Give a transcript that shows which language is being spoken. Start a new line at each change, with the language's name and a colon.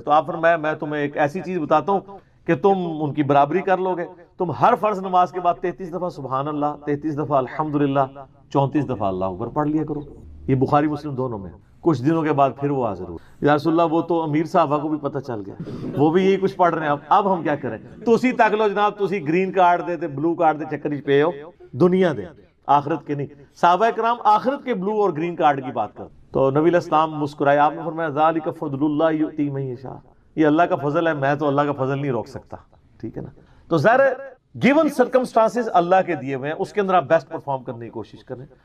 Urdu: تو آپ فرمایا میں تمہیں ایک ایسی چیز بتاتا ہوں کہ تم ان کی برابری کر لو گے. تم ہر فرض نماز کے بعد 33 دفعہ سبحان اللہ، 33 دفعہ الحمدللہ، 34 دفعہ اللہ اکبر پڑھ لیا کرو. یہ بخاری مسلم دونوں میں. کچھ دنوں کے بعد پھر وہ حاضر ہوئے، یا رسول اللہ وہ تو امیر صحابہ کو بھی پتہ چل گیا، وہ بھی یہی کچھ پڑھ رہے ہیں. اب ہم کیا کریں؟
Punjabi: تسی تک لو جناب، تسی گرین کارڈ دے تے بلو کارڈ دے چکر پہ ہو، دنیا دے آخرت کے نہیں.
Urdu: صحابہ کرام آخرت کے بلو اور گرین کارڈ کی بات کر. تو نبی علیہ السلام مسکرائے، آپ نے فرمایا
Arabic: ذالک فضل اللہ یؤتی من یشاء،
Urdu: یہ اللہ کا فضل ہے، میں تو اللہ کا فضل نہیں روک سکتا. ٹھیک ہے نا. تو ظاہر گیون سرکمسٹانسز اللہ کے دیے ہوئے ہیں، اس کے اندر آپ بیسٹ پرفارم کرنے کی کوشش کریں.